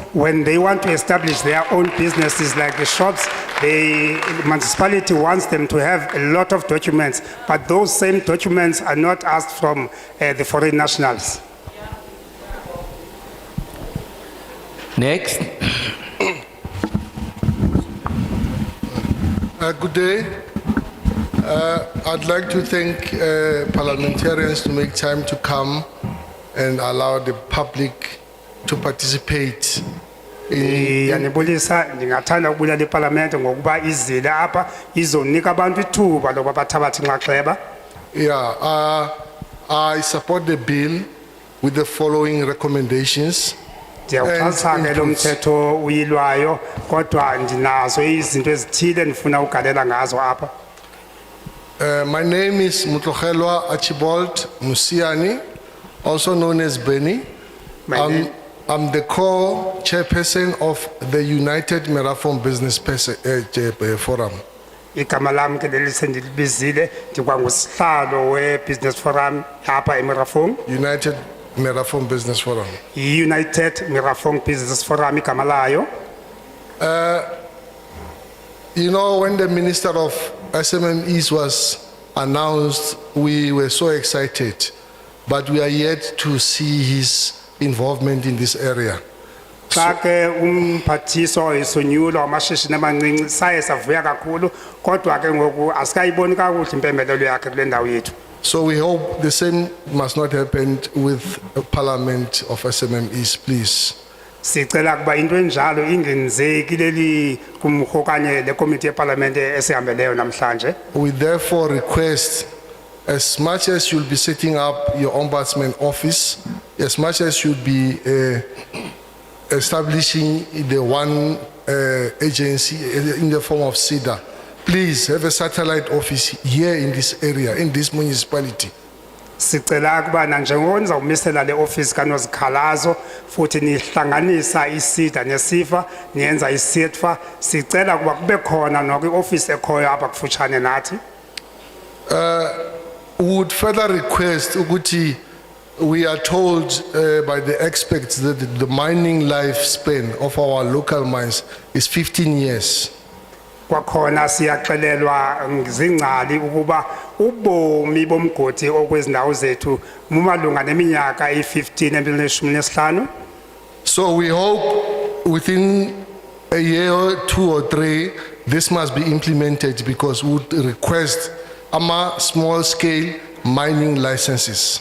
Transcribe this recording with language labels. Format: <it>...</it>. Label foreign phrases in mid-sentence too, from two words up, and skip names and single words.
<en>When they want to establish their own businesses like the shops, the municipality wants them to have a lot of documents, but those same documents are not asked from the foreign nationals. Next. Good day. I'd like to thank parliamentarians to make time to come and allow the public to participate in</en> <xh>Yanibulisa ndingathanda ukubulela iParliament ngokuba izile apha izonika abantu ithuba lokuba bathabathe inxaxheba.</xh> <en>Yeah, I support the bill with the following recommendations.</en> <xh>Ndiyawuxhasa ke lo mthetho uyilwayo kodwa ndinazo izinto ezithile ndifuna ugalela ngazo apha.</xh> <en>My name is Mutlogelwa Archibald Musiani, also known as Benny. I'm the co-chairperson of the United Merafon Business Forum.</en> <xh>Igama lami ke lelisendilibizile ndikwangusihlalo we-</xh> <en>business forum</en> <xh>apha eMerafong.</xh> <en>United Merafon Business Forum.</en> <xh>United Merafong Business Forum igama layo.</xh> <en>You know, when the Minister of SMMEs was announced, we were so excited, but we are yet to see his involvement in this area.</en> <xh>Xa ke umphathiso esonyulo amashishini amancinci saye savuya kakhulu kodwa ke ngoku asikayiboni kakuhle impembelelo yakhe kule ndawo yethu.</xh> <en>So we hope the same must not happen with Parliament of SMMEs, please.</en> <xh>Sicela kuba into enjalo ingenzeki leli kumhokanye le committee yeParliament esihambeleyo namhlanje.</xh> <en>We therefore request, as much as you'll be setting up your ombudsman office, as much as you'll be establishing the one agency in the form of CEDA, please have a satellite office here in this area, in this municipality.</en> <xh>Sicela kuba nanjengoko nizawumisela le office kanozikhalazo futhi nihlanganisa iSIDA neSIFA niyenza iSITFA sicela kuba kube khona noko ioffice ekhoyo apha kufutshane nathi.</xh> <en>Would further request ukuthi we are told by the experts that the mining lifespan of our local mines is 15 years.</en> <xh>Kwakhona siyaxelelwa zingcali ukuba ubomi bomgodi okwezindawo zethu mumalunga neminyaka e15 empilishumi.</xh> <en>So we hope within a year or 2 or 3 this must be implemented, because we would request small scale mining licenses.</en>